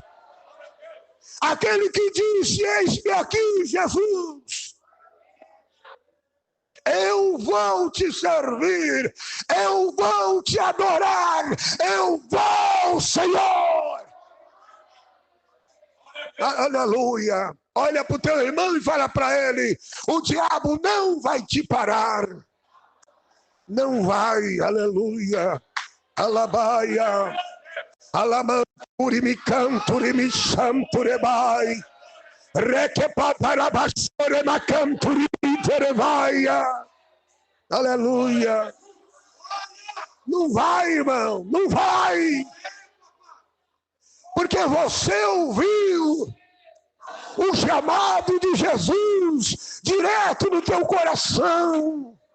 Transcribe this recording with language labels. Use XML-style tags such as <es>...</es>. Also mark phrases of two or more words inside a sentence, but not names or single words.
<pt>Aquele que disse: eis-me aqui, Jesus, eu vou te servir, eu vou te adorar, eu vou, Senhor. Aleluia. Olha para o teu irmão e fala para ele: o diabo não vai te parar. Não vai, aleluia. Alabaia. Alamanturi me canturi me santurebai. Requepatarabasore ma canturi terevaia. Aleluia. Não vai, irmão, não vai. Porque você ouviu o chamado de Jesus direto no teu coração.</pt>